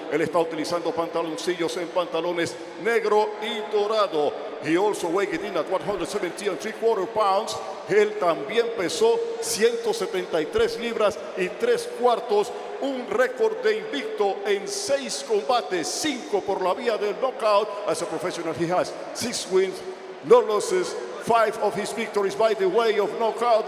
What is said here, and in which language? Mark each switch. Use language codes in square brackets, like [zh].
[es] Él está utilizando pantaloncillos en pantalones negro y dorado. [en] He also weighed in at 170 3/4 pounds. [es] Él también pesó 173 libras y 3/4, un récord de invicto en 6 combates, 5 por la vía del knockout. [en] As a professional, he has 6 wins, no losses, 5 of his victories by the way of knockout.